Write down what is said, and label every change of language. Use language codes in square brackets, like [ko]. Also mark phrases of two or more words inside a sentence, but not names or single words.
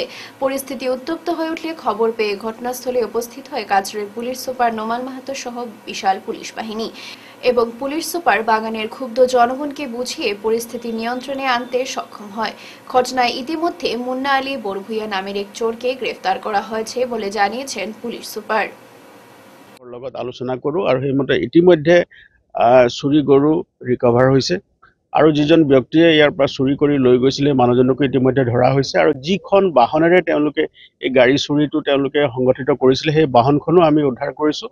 [bn] পরিস্থিতি উত্তপ্ত হয়ে উঠলে খবর পেয়ে ঘটনাস্থলে উপস্থিত হয় কাছড়ের পুলিশ সুপার নোমান মাহাতো সহ বিশাল পুলিশ বাহিনী এবং পুলিশ সুপার বাগানের ক্ষুব্ধ জনগণকে বুঝিয়ে পরিস্থিতি নিয়ন্ত্রণে আনতে সক্ষম হয়। ঘটনায় ইতিমধ্যে মুন্না আলী বরভুইয়া নামের এক চোরকে গ্রেফতার করা হয়েছে বলে জানিয়েছেন পুলিশ সুপার। [as] লগত আলোচনা কৰোঁ আৰু সেইমতে ইতিমধ্যে চুৰি গৰু ৰিকভাৰ হৈছে আৰু যিজন ব্যক্তিয়ে ইয়াৰ পৰা চুৰি কৰি লৈ গৈছিলে মানুহজনকো ইতিমধ্যে ধৰা হৈছে আৰু যিখন বাহনেৰে তেওঁলোকে এই গাড়ী চুৰিটো তেওঁলোকে সংগঠিত কৰিছিলে সেই বাহনখনো আমি উদ্ধাৰ কৰিছোঁ।